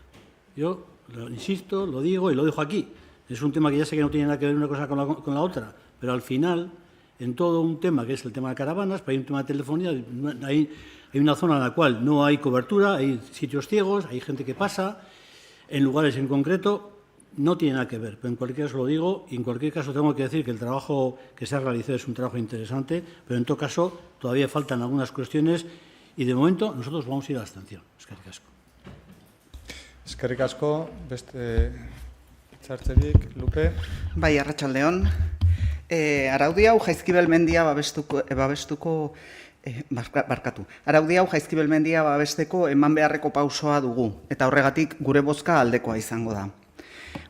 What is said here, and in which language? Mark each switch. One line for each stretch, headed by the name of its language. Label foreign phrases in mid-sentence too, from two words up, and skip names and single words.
Spanish: Yo insisto, lo digo y lo dejo aquí. Es un tema que ya sé que no tiene nada que ver una cosa con la otra, pero al final, en todo un tema que es el tema de caravanas, hay un tema de telefonía, hay una zona en la cual no hay cobertura, hay sitios ciegos, hay gente que pasa, en lugares en concreto. No tiene nada que ver, pero en cualquier caso lo digo, y en cualquier caso tengo que decir que el trabajo que se ha realizado es un trabajo interesante, pero en todo caso todavía faltan algunas cuestiones y de momento nosotros vamos a ir a la abstención.
Basque: Eskerrik asko. Eskerrik asko, beste hitzartzerik, Lupe? Bai, arratsaldeon. Araudi hau Jaizkibel mendia babesteko eman beharreko pausoa dugu, eta horregatik gure bozka aldekoa izango da.